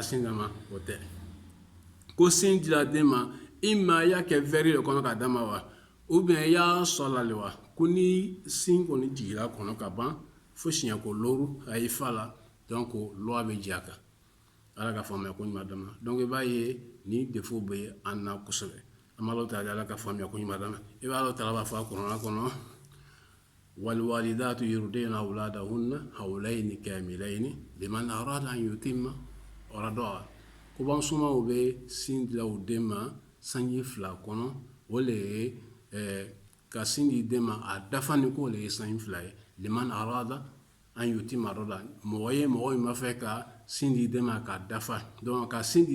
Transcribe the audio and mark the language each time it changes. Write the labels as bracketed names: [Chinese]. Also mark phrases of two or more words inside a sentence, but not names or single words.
[Bambara] sin d'a ma o tɛ ko sin dira den ma i ma i y'a kɛ verre de kɔnɔ k'a d'a ma wa [French] ou bien [Bambara] i y'a sɔ la de wa ko ni sin kɔni jiginna kɔnɔ ka ban fo siɲɛko 6 a y'i fa la donc loi bɛ jɛ a kan ala ka faamuya ko ɲuman dama donc i b'a ye ni défaut bɛ an na kosɛbɛ an b'a lɔn ta ala ka faamuya ko ɲuman dama i b'a lɔn ta b'a fɔ a kɔnɔna kɔnɔ [Arabic] والوالدات يرضين أولادهن حولين كاملين لمن أراد أن يتم رضاعه [Bambara] ko ban sumaw bɛ sin dila u den ma sanji 2 kɔnɔ o le ye ka sin di den ma a dafa ni ko le ye sanji 2 ye [Arabic] لمن أراد أن يتم رضاعة [Bambara] mɔgɔ ye mɔgɔ min b'a fɛ ka sin di den ma ka dafa donc ka sin di